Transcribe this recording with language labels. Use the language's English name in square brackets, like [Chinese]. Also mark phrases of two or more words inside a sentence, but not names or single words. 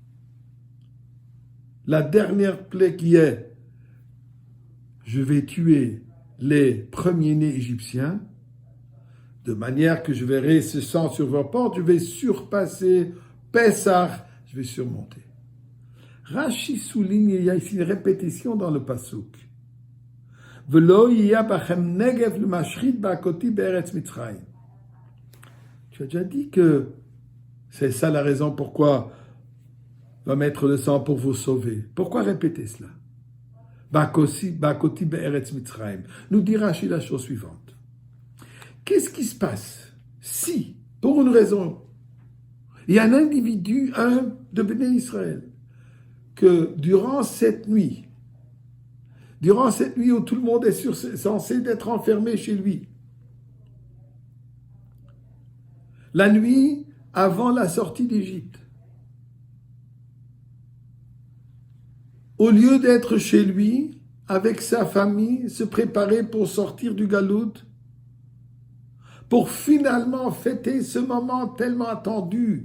[French] la dernière plaie qui est, je vais tuer les premiers-nés égyptiens, de manière que je verrai ce sang sur vos portes, je vais surpasser Pessah, je vais surmonter. Rashi souligne, il y a ici une répétition dans le Passouk. [Hebrew] ולא יהיה בכם נגף למשחית בהכותי בארץ מצרים. [French] Tu as déjà dit que c'est ça la raison pourquoi va mettre le sang pour vous sauver. Pourquoi répéter cela? [Hebrew] בהכותי בארץ מצרים. [French] Nous dit Rashi la chose suivante. Qu'est-ce qui se passe si, pour une raison, il y a un individu, un de [Hebrew] בני ישראל, [French] que durant cette nuit où tout le monde est censé d'être enfermé chez lui, la nuit avant la sortie d'Égypte, au lieu d'être chez lui, avec sa famille, se préparer pour sortir du galout, pour finalement fêter ce moment tellement attendu.